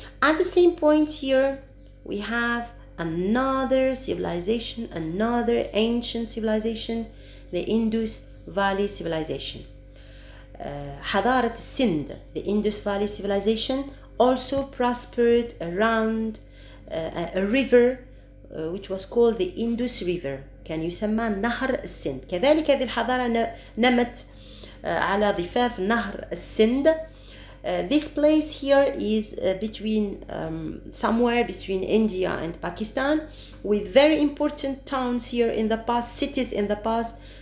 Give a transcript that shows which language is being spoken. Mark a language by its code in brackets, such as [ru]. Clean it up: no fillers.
[en] At the same point here, we have another civilization, another ancient civilization, the Indus Valley civilization. [ar] حضارة السند, [en] the Indus Valley civilization, also prospered around a river which was called the Indus River. [ar] كان يسمى نهر السند. كذلك هذه الحضارة نمت على ضفاف نهر السند. [en] This place here is between somewhere between India and Pakistan, with very important towns here in the past, cities in the past.